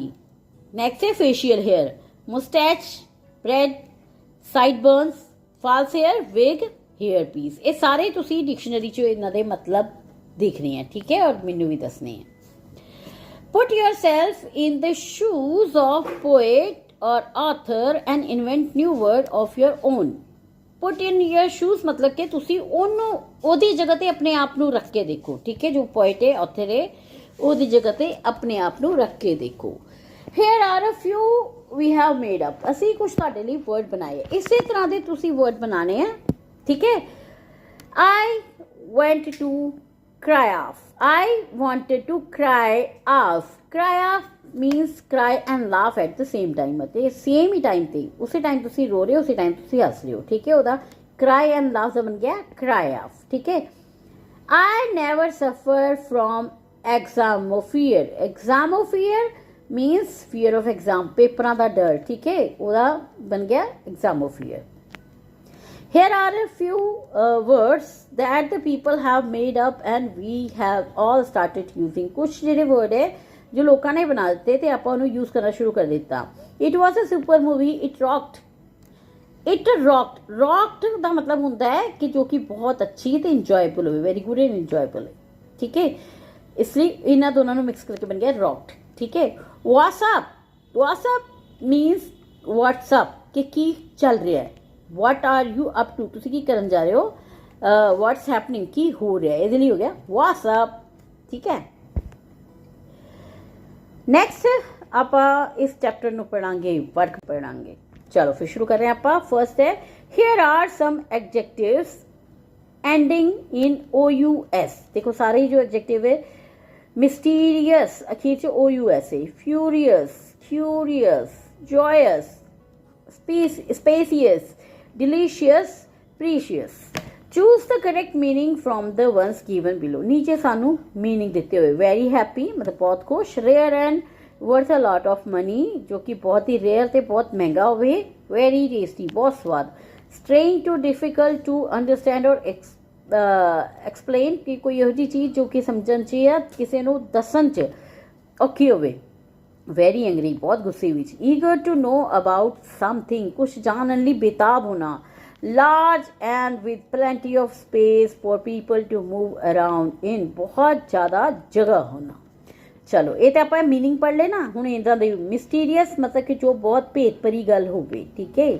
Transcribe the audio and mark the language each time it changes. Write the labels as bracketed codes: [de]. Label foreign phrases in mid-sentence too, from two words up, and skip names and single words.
[en] Next is facial hair, mustache, braid, sideburns, false hair, wig, hair piece. [pa] ਇਹ ਸਾਰੇ ਤੁਸੀਂ ਡਿਕਸ਼ਨਰੀ 'ਚ ਇਹਨਾਂ ਦੇ ਮਤਲਬ ਦੇਖਣੇ ਆ, ਠੀਕ ਹੈ, ਔਰ ਮੈਨੂੰ ਵੀ ਦੱਸਣੇ ਆ। [en] Put yourself in the shoes of poet or author and invent new word of your own. put in your shoes [pa] मतलब ਕਿ ਤੁਸੀਂ ਉਹਨੂੰ ਉਹਦੀ ਜਗ੍ਹਾ ਤੇ ਆਪਣੇ ਆਪ ਨੂੰ ਰੱਖ ਕੇ ਦੇਖੋ, ਠੀਕ ਹੈ। ਜੋ ਪੋਇਟ ਹੈ ਉੱਥੇ ਦੇ ਉਹਦੀ ਜਗ੍ਹਾ ਤੇ ਆਪਣੇ ਆਪ ਨੂੰ ਰੱਖ ਕੇ ਦੇਖੋ। [en] here are a few we have made up, [pa] ਅਸੀਂ ਕੁਝ ਤੁਹਾਡੇ ਲਈ ਵਰਡ ਬਣਾਏ, ਇਸੇ ਤਰ੍ਹਾਂ ਦੇ ਤੁਸੀਂ ਵਰਡ ਬਣਾਣੇ ਆ, ਠੀਕ ਹੈ। [en] I went to cry off. I wanted to cry off. Cry off means cry and laugh at the same time. [pa] ਅਤੇ ਸੇਮ ਹੀ ਟਾਈਮ ਤੇ ਉਸੇ ਟਾਈਮ ਤੁਸੀਂ ਰੋ ਰਹੇ ਹੋ, ਉਸੇ ਟਾਈਮ ਤੁਸੀਂ ਹੱਸ ਰਹੇ ਹੋ, ਠੀਕ ਹੈ। ਉਹਦਾ [en] cry and laugh [pa] ਦਾ ਬਣ ਗਿਆ [en] cry off, [pa] ਠੀਕ ਹੈ। [en] I never suffer from exam of fear. Exam of fear means fear of exam, [pa] ਪੇਪਰਾਂ ਦਾ ਡਰ, ਠੀਕ ਹੈ। ਉਹਦਾ ਬਣ ਗਿਆ [en] exam of fear. Here are a few words that the people have made up and we have all started using. [pa] कुछ ਜਿਹੜੇ word [hi] है जो [pa] ਲੋਕਾਂ ਨੇ ਬਣਾ ਦਿੱਤੇ ਤੇ ਆਪਾਂ ਉਹਨੂੰ use ਕਰਨਾ ਸ਼ੁਰੂ ਕਰ ਦਿੱਤਾ। [en] It was a super movie. It rocked. It rocked. [pa] Rocked ਦਾ ਮਤਲਬ ਹੁੰਦਾ ਹੈ ਕਿ ਜੋ ਕਿ ਬਹੁਤ ਅੱਛੀ ਤੇ enjoyable ਹੋਵੇ, [en] very good and enjoyable, [pa] ਠੀਕ ਹੈ। ਇਸ ਲਈ ਇਹਨਾਂ ਦੋਨਾਂ ਨੂੰ ਮਿਕਸ ਕਰਕੇ ਬਣ ਗਿਆ rocked, ਠੀਕ ਹੈ। [en] What's up? What's up means what's up, [pa] ਕਿ ਕੀ ਚੱਲ ਰਿਹਾ ਹੈ। [en] What are you up to? [pa] ਤੁਸੀਂ ਕੀ ਕਰਨ ਜਾ ਰਹੇ ਹੋ। [en] What's happening, [pa] ਕੀ ਹੋ ਰਿਹਾ ਹੈ, ਇਹਦੇ ਲਈ ਹੋ ਗਿਆ [en] what's up, [pa] ਠੀਕ ਹੈ। ਨੈਕਸਟ ਆਪਾਂ ਇਸ ਚੈਪਟਰ ਨੂੰ ਪੜਾਂਗੇ, ਵਰਕ ਪੜਾਂਗੇ। ਚਲੋ ਫਿਰ ਸ਼ੁਰੂ ਕਰ ਰਹੇ ਹਾਂ ਆਪਾਂ। ਫਰਸਟ ਹੈ [en] here are some adjectives ending in OUS। [pa] ਦੇਖੋ ਸਾਰੇ ਹੀ ਜੋ ਐਡਜੈਕਟਿਵ ਹੈ mysterious ਅਖੀਰ ਚ OUS ਹੈ, [en] furious, curious, joyous, spacious, delicious, precious. Choose the correct meaning from the ones given below. [hi] नीचे सानू meaning देते हुए [en] very happy [hi] मतलब बहुत खुश, [en] rare and worth a lot of money [hi] जो कि बहुत ही [pa] rare ਤੇ ਬਹੁਤ ਮਹਿੰਗਾ ਹੋਵੇ, [en] very tasty [hi] बहुत स्वाद, [en] strange to difficult to understand or explain [hi] कि कोई [pa] ਇਹੋ ਜਿਹੀ ਚੀਜ਼ ਜੋ ਕਿ ਸਮਝਣ ਚ ਜਾਂ ਕਿਸੇ ਨੂੰ ਦੱਸਣ ਚ ਔਖੀ ਹੋਵੇ, [en] very angry [pa] ਬਹੁਤ ਗੁੱਸੇ ਵਿੱਚ, [en] eager to know about something [pa] ਕੁਛ ਜਾਣਨ ਲਈ ਬੇਤਾਬ ਹੋਣਾ, [en] large and with plenty of space for people to move around in [pa] ਬਹੁਤ ਜ਼ਿਆਦਾ ਜਗ੍ਹਾ ਹੋਣਾ। ਚਲੋ ਇਹ ਤਾਂ ਆਪਾਂ ਮੀਨਿੰਗ ਪੜ੍ਹ ਲੈ ਨਾ। ਹੁਣ ਇਹਦਾ ਦੇ ਮਿਸਟੀਰੀਅਸ ਮਤਲਬ ਕਿ ਜੋ ਬਹੁਤ ਭੇਤ ਭਰੀ ਗੱਲ ਹੋਵੇ, ਠੀਕ ਹੈ।